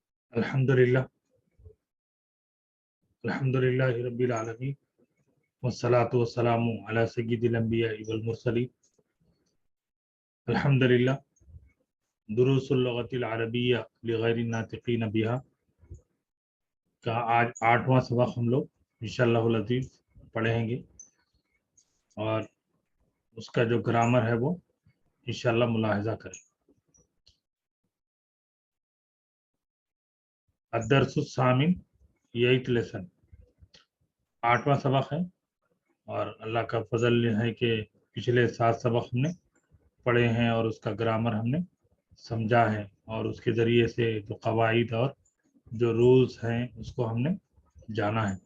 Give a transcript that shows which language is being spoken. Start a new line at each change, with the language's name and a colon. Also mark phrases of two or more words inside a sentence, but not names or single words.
Arabic: الحمد لله الحمد لله رب العالمين والصلاة والسلام على سيد الأنبياء والمرسلين.
Urdu: الحمد للہ دروس اللغۃ العربیۃ لغیر الناطقین بہا کا آج 8واں سبق ہم لوگ
Arabic: إن شاء الله العزيز
Urdu: پڑھیں گے اور اس کا جو گرامر ہے وہ ان شاء اللہ ملاحظہ کریں.
Arabic: الدرس الثامن,
Urdu: یہ 8th لیسن 8واں سبق ہے اور اللہ کا فضل ہے کہ پچھلے 7 سبق ہم نے پڑھے ہیں اور اس کا گرامر ہم نے سمجھا ہے اور اس کے ذریعے سے جو قواعد اور جو رولز ہیں اس کو ہم نے جانا ہے.